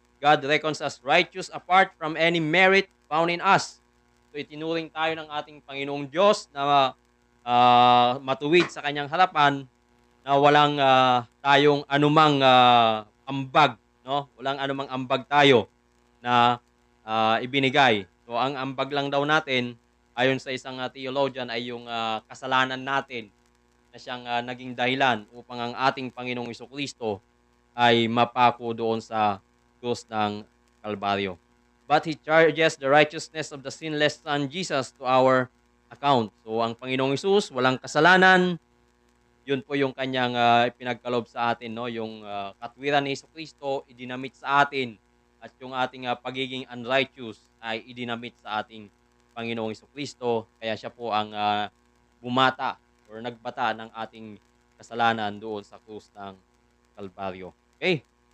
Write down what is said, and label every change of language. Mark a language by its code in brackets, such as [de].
[en] God reckons us righteous apart from any merit found in us. [tl] So, itinuring tayo ng ating Panginoong Diyos na matuwid sa kanyang harapan na walang tayong anumang ambag, no? Walang anumang ambag tayo na ibinigay. So ang ambag lang daw natin ayon sa isang theologian ay yung kasalanan natin na siyang naging dahilan upang ang ating Panginoong Jesucristo ay mapako doon sa krus ng Kalbaryo. [en] But he charges the righteousness of the sinless Son Jesus to our account. [tl] So ang Panginoong Hesus walang kasalanan, yun po yung kanyang ipinagkaloob sa atin, no? Yung katwiran ni Jesucristo idinamit sa atin at yung ating pagiging unrighteous ay idinamit sa ating Panginoong Jesucristo. Kaya siya po ang bumata or nagbata ng ating kasalanan doon sa krus ng Kalbaryo. Okay?